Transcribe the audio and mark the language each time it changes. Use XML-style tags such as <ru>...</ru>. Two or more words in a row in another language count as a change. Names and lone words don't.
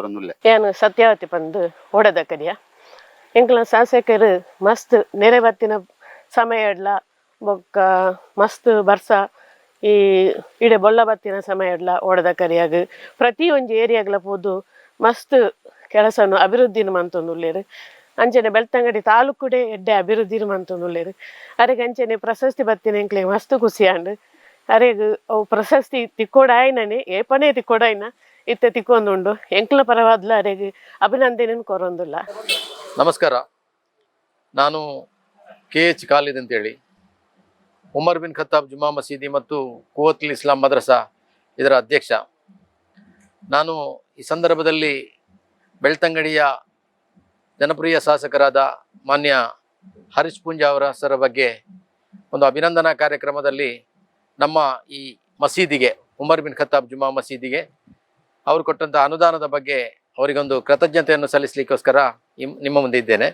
<tcy>ಏನು ಸತ್ಯಾವತಿ ಬಂದು ಓಡದ ಕರಿಯ ಎಂಕ್ಲ ಶಾಸಕರು ಮಸ್ತ್ ನೆರೆ ಬತ್ತಿನ ಸಮಯಡ್ಲ ಬೊಕ್ಕ ಮಸ್ತ್ ಬರ್ಸ ಈ ಇಡೆ ಬೊಲ್ಲ ಬತ್ತಿನ ಸಮಯಡ್ಲ ಓಡದ ಕರಿಯಾಗ ಪ್ರತಿ ಒಂಜಿ ಏರಿಯಾಗ್ಲ ಪೋದು ಮಸ್ತ್ ಕೆಲಸನು ಅಭಿವೃದ್ಧಿನ ಮಂತೊಂದುಲ್ಲೆರ್. ಅಂಚನೆ ಬೆಳ್ತಂಗಡಿ ತಾಲೂಕುಡೆ ಎಡ್ಡೆ ಅಭಿವೃದ್ಧಿನ ಮಂತೊಂದುಲ್ಲೆರ್. ಅರೆಗ್ ಅಂಚನೆ ಪ್ರಶಸ್ತಿ ಬತ್ತಿನ ಎಂಕ್ಲೆ ಮಸ್ತ್ ಖುಷಿಯಾಂಡ್. ಅರೆಗ್ ಅವು ಪ್ರಶಸ್ತಿ ತಿಕ್ಕೋಡಾಯ್ನನೆ ಏಪನೇ ತಿಕ್ಕೋಡಾಯ್ನ ಇತ್ತೆ ತಿಕ್ಕೊಂದುಂಡು ಎಂಕ್ಲ ಪರವಾದ್ಲ ಅರೆಗ್ ಅಭಿನಂದನೆ ಕೊರೊಂದುಲ್ಲ.</tcy> <kn>ನಮಸ್ಕಾರ, ನಾನು KH ಖಾಲಿದ್ ಅಂತೇಳಿ ಉಮರ್ ಬಿನ್ ಖತ್ತಾಬ್ ಜುಮಾ ಮಸೀದಿ ಮತ್ತು ಕುವತ್ತುಲ್ ಇಸ್ಲಾಂ ಮದ್ರಸಾ ಇದರ ಅಧ್ಯಕ್ಷ. ನಾನು ಈ ಸಂದರ್ಭದಲ್ಲಿ ಬೆಳ್ತಂಗಡಿಯ ಜನಪ್ರಿಯ ಶಾಸಕರಾದ ಮಾನ್ಯ ಹರೀಶ್ ಪೂಂಜಾ ಅವರ ಸರ ಬಗ್ಗೆ ಒಂದು ಅಭಿನಂದನಾ ಕಾರ್ಯಕ್ರಮದಲ್ಲಿ ನಮ್ಮ ಈ ಮಸೀದಿಗೆ, ಉಮರ್ ಬಿನ್ ಖತ್ತಾಬ್ ಜುಮಾ ಮಸೀದಿಗೆ ಅವರು ಕೊಟ್ಟಂಥ ಅನುದಾನದ ಬಗ್ಗೆ ಅವರಿಗೊಂದು ಕೃತಜ್ಞತೆಯನ್ನು ಸಲ್ಲಿಸಲಿಕ್ಕೋಸ್ಕರ ನಿಮ್ಮ ಮುಂದೆ ಇದ್ದೇನೆ.</kn>